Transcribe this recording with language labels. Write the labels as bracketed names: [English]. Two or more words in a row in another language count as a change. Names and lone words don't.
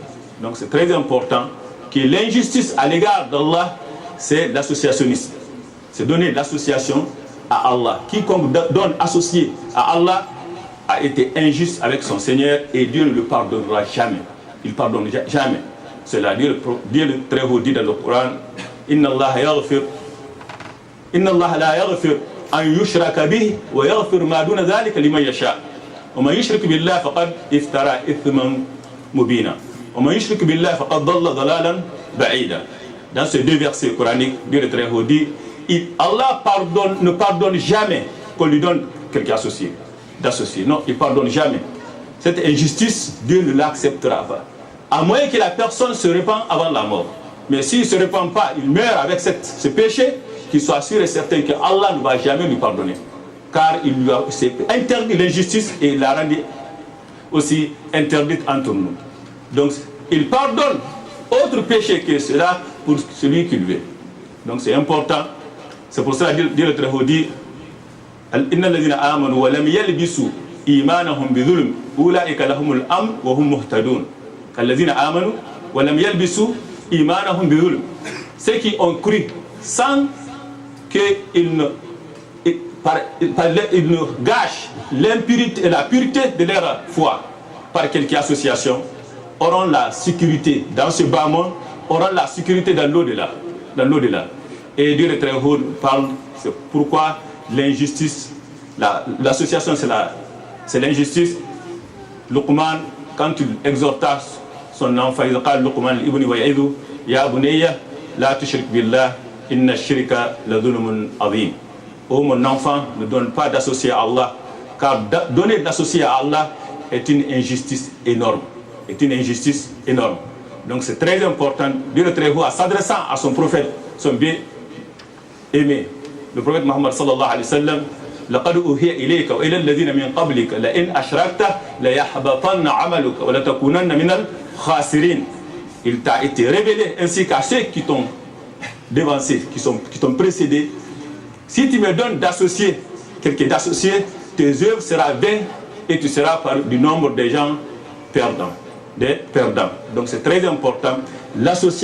[French] Donc c'est très important que l'injustice à l'égard d'Allah, c'est l'associationnisme. C'est donner l'association à Allah. Quiconque donne associé à Allah a été injuste avec son Seigneur et Dieu ne le pardonnera jamais. Il ne pardonne jamais. C'est là Dieu le très haut dit dans le Coran, [Arabic] إن الله لا يغفر أن يشرك به ويغفر ما دون ذلك لمن يشاء. ومن يشرك بالله فقد افترى إثما مبينا. ومن يشرك بالله فقد ضل ضلالا بعيدا. [French] Dans ces deux versets coraniques, Dieu le très haut dit, Allah ne pardonne jamais qu'on lui donne quelqu'un d'associé. Non, il ne pardonne jamais. Cette injustice, Dieu ne l'acceptera pas. À moins que la personne se répande avant la mort. Mais s'il ne se répand pas, il meurt avec ce péché, qu'il soit sûr et certain que Allah ne va jamais lui pardonner. Car il lui a interdit l'injustice et il l'a rendu aussi interdite entre nous. Donc, il pardonne autre péché que cela pour celui qui lui est. Donc, c'est important. C'est pour ça que Dieu le très haut dit, [Arabic] إن الذين آمنوا ولم يلبسوا إيمانهم بظلم أولئك لهم الأمن وهم مهتدون. الذين آمنوا ولم يلبسوا إيمانهم بظلم. [French] Ceux qui ont cru sans qu'ils ne gâchent l'impurité et la pureté de leur foi par quelque association, auront la sécurité dans ce bas monde, auront la sécurité dans l'au-delà. Et Dieu le très haut parle, c'est pourquoi l'injustice, l'association c'est l'injustice. Luqman, quand il exhorta son enfant, il dit [Arabic] لقمان ابن واعظ يا بني لا تشرك بالله إن الشرك لظلم عظيم. [French] Oh mon enfant, ne donne pas d'associé à Allah, car donner d'associé à Allah est une injustice énorme. Donc c'est très important, Dieu le très haut, en s'adressant à son prophète, son bien-aimé, le prophète Muhammad [Arabic] صلى الله عليه وسلم, لقد أوحي إليك وإلى الذين من قبلك لئن أشركت ليحبطن عملك ولتكونن من الخاسرين. [French] Il t'a été révélé ainsi qu'à ceux qui t'ont devancé, qui t'ont précédé. Si tu me donnes d'associer, quelqu'un d'associé, tes œuvres seront vaines et tu seras du nombre des gens perdants. Donc c'est très important.